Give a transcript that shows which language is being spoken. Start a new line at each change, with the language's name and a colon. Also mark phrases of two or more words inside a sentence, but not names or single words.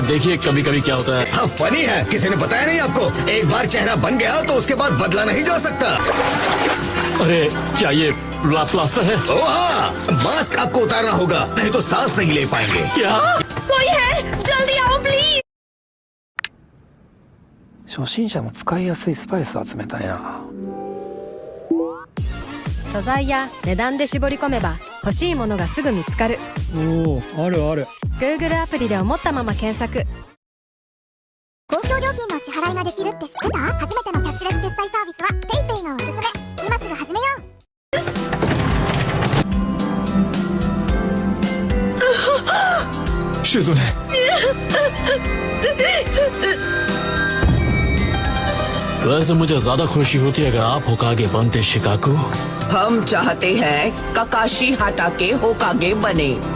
Hindi: देखिए कभी कभी क्या होता है। हाँ फनी है, किसी ने बताया नहीं आपको? एक बार चेहरा बन गया तो उसके बाद बदला नहीं जा सकता। अरे क्या ये प्लास्टर है? ओ हाँ, मास्क आपको उतारना होगा, नहीं तो सांस नहीं ले पाएंगे। क्या? कोई है? जल्दी आओ प्लीज।
Japanese: 初心者も使いやすいスパイス集めたいな。素材や値段で絞り込めば欲しいものがすぐ見つかる。おお、あるある。 Google アプリで思ったまま検索。公共料金の支払いができるって知ってた？初めてのキャッシュレス決済サービスは PayPay がおすすめ。今すぐ始めよう。
Hindi: शिजुने। वैसे मुझे ज्यादा खुशी होती अगर आप होकागे बनते शिकाकू। हम चाहते हैं ककाशी हाटाके होकागे बने।